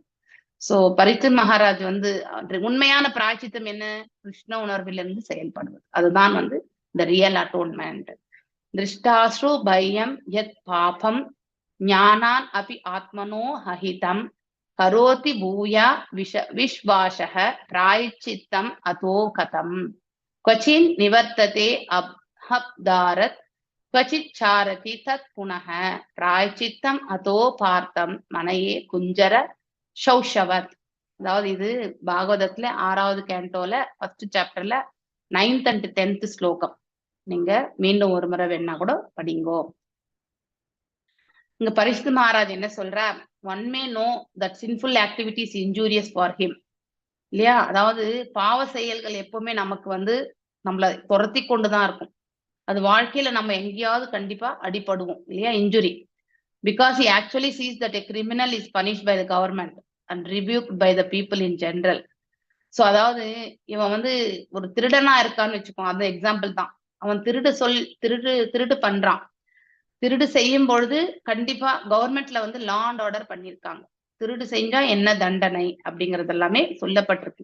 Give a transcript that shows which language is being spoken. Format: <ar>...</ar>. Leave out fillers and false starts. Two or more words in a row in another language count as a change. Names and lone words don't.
<ta>சோ பரித்து மகாராஜ் வந்து உண்மையான பிராய்ச்சித்தம் என்ன, கிருஷ்ண உணர்விலிருந்து செயல்படுவது, அதுதான் வந்து இந்த</ta> <en>real atonement.</en> <sa>दृष्टश्रु भयम् यत् पापम् जानन् अपि आत्मनो हितम् करोति भूयो विवशः प्रायश्चित्तम् अथो कथम् क्वचिन् निवर्तते अब्दारत् क्वचित् चारति तत् पुनः प्रायचित्तम अतो पार्थम् मन्ये कुञ्जर शौचवत्.</sa> <ta>அதாவது இது பாகவதத்துல 6வது கேண்டோல 1st சாப்டர்ல</ta> <en>9th and 10th</en> <ta>ஸ்லோகம். நீங்க மீண்டும் ஒரு முறை வேணா கூட படிங்கோ. இங்க பரிசுத்த மகாராஜ் என்ன சொல்றார்,</ta> <en>one may know that sinful activities injurious for him இல்லையா.</en> <ta>அதாவது பாவ செயல்கள் எப்பவுமே நமக்கு வந்து நம்மளை துரத்தி கொண்டுதான் இருக்கும். அது வாழ்க்கையில நம்ம எங்கேயாவது கண்டிப்பா அடிபடுவோம் இல்லையா, இன்ஜுரி.</ta> <en>பிகாஸ் he actually sees that a criminal is punished by the government and rebuked by the people in general.</en> <ta>சோ அதாவது இவன் வந்து ஒரு திருடனா இருக்கான்னு வச்சுக்கோங்க, அந்த எக்ஸாம்பிள் தான். அவன் திருடு பண்றான். திருடு செய்யும் பொழுது கண்டிப்பா கவர்மெண்ட்ல வந்து</ta> <en>law and order</en> <ta>பண்ணிருக்காங்க, திருடு செஞ்சா என்ன தண்டனை அப்படிங்கறது எல்லாமே சொல்லப்பட்டிருக்கு.</ta>